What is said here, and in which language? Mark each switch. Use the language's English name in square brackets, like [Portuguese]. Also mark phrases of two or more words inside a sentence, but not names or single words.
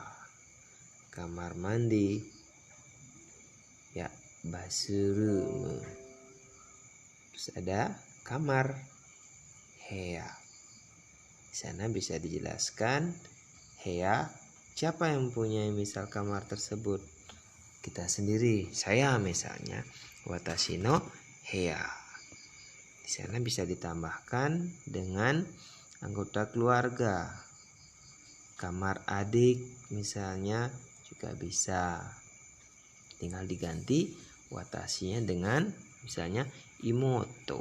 [Indonesian] Kamar mandi, ya, basurumu. Terus ada kamar, heya. Di sana bisa dijelaskan heya, siapa yang punya misal kamar tersebut? Kita sendiri, saya misalnya, [Japanese] 私の部屋. [Indonesian] Di sana bisa ditambahkan dengan anggota keluarga. Kamar adik misalnya juga bisa. Tinggal diganti watashinya dengan misalnya imoto.